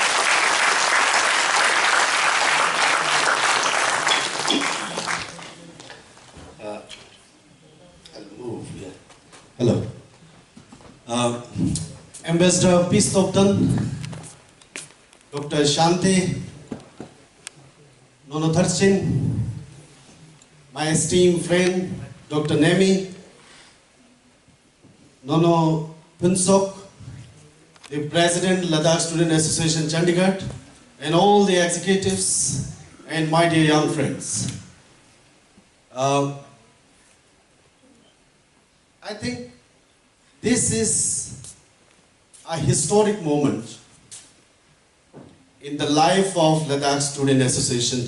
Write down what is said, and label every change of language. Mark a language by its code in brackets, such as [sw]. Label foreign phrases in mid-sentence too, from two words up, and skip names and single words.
[en] I'll move, yeah. Hello. Ambassador Peace Topton, Dr. Shanti, Nono Tharchin, my esteemed friend, Dr. Nemi, Nono Punsok, the President, Ladakh Student Association Chandigarh, and all the executives, and my dear young friends. I think this is a historic moment in the life of Ladakh Student Association